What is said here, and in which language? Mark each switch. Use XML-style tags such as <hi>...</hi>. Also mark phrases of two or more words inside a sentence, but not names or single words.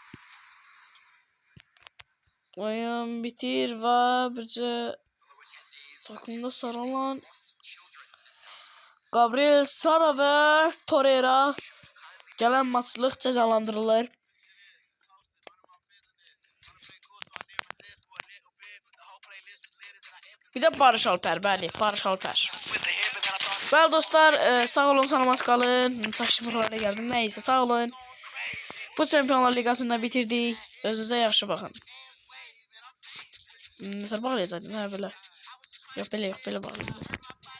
<tr>Oyun bitir ve bize takımda sarılan Gabriel Sara ve Torreira gelen maçlık cezalandırılır.</tr> <az>Bir de Barış Alper, bəli, Barış Alper. Bəli dostlar, sağ olun, salamat qalın. Çaşlı buralara gəldim. Neyse, sağ olun. Bu Çempionlar Liqasında bitirdik. Özünüzə yaxşı baxın. Nəsə bağlayacaqdım, hə belə. Yox, belə bağlayacaqdım.</az>